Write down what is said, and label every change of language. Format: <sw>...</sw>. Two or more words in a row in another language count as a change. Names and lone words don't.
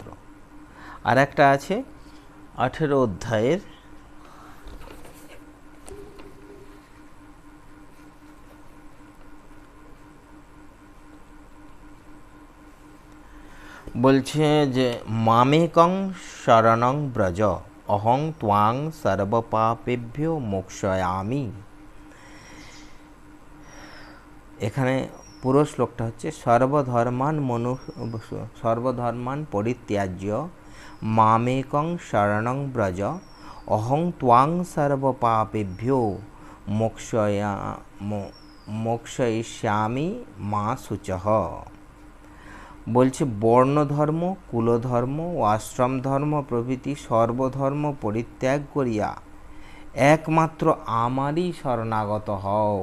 <bn>আর একটা আছে 18 অধ্যায়ের বলছে যে</bn> <sa>মামেকং শরণং ব্রজ অহং ত্বাং সর্বপাপেভ্যো মোক্ষয়ামি।</sa> <bn>এখানে পুরো শ্লোকটা হচ্ছে</bn> <sa>সর্বধর্মান পরিত্যাজ্য মামেকং শরণং ব্রজ অহং ত্বাং সর্বপাপেভ্যো মোক্ষয়িষ্যামি মা শুচঃ।</sa> <bn>বলছে বর্ণধর্ম কুলধর্ম ও আশ্রম ধর্ম প্রভৃতি সর্বধর্ম পরিত্যাগ করিয়া একমাত্র আমারই শরণাগত হও।</bn>